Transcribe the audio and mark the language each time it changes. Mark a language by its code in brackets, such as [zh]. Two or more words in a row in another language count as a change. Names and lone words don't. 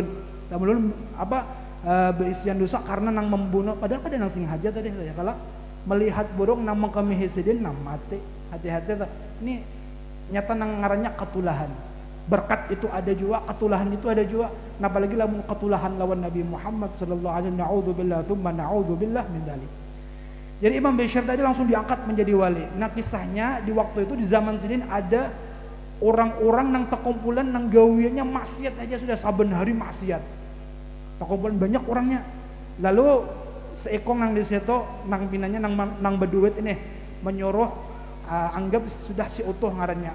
[bjn] Dan ulun apa berisian dosa karena nang membunuh padahal pada nang sing haja tadi ya kalau melihat burung nang mengkemihi sidin nang mati hati-hati ini nyata nang ngarannya ketulahan berkat itu ada juga ketulahan itu ada juga nah apalagi lamun ketulahan lawan Nabi Muhammad [ar] صلى الله عليه وسلم نعوذ بالله ثم نعوذ بالله من ذلك. [bjn] Jadi Imam Bashir tadi langsung diangkat menjadi wali. Nah kisahnya di waktu itu di zaman sidin ada orang-orang nang terkumpulan nang gawiannya maksiat aja sudah saben hari maksiat. Terkumpulan banyak orangnya. Lalu seekong nang di situ nang pinanya nang berduit ini menyuruh anggap sudah si utuh ngarannya.